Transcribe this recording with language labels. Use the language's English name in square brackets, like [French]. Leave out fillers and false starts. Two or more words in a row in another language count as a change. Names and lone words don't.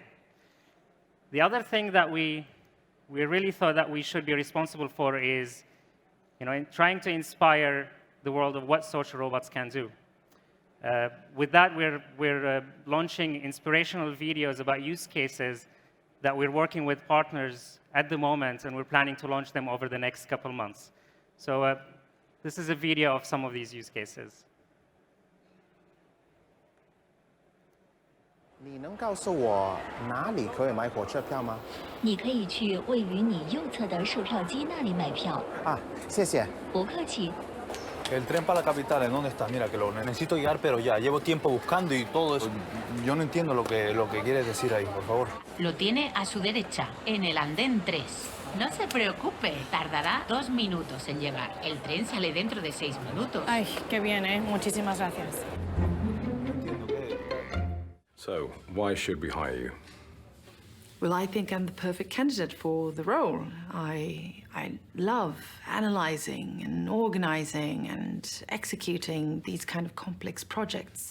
[English] The other thing that we really thought that we should be responsible for is in trying to inspire the world of what social robots can do. With that, we're launching inspirational videos about use cases that we're working with partners at the moment, and we're planning to launch them over the next couple months. So this is a video of some of these use cases. [Chinese] 你能告诉我哪里可以买火车票吗？你可以去位于你右侧的售票机那里买票。啊，谢谢。不客气。 [Spanish] El tren para la capital, ¿en dónde está? Mira, que lo necesito llegar, pero ya. Llevo tiempo buscando y todo eso. Yo no entiendo lo que quieres decir ahí, por favor. Lo tiene a su derecha, en el andén 3. No se preocupe, tardará 2 minutos en llegar. El tren sale dentro de 6 minutos. Ay, qué bien, ¿eh? Muchísimas gracias. [English] So, why should we hire you? Well, I think I'm the perfect candidate for the role. I love analyzing and organizing and executing these kind of complex projects.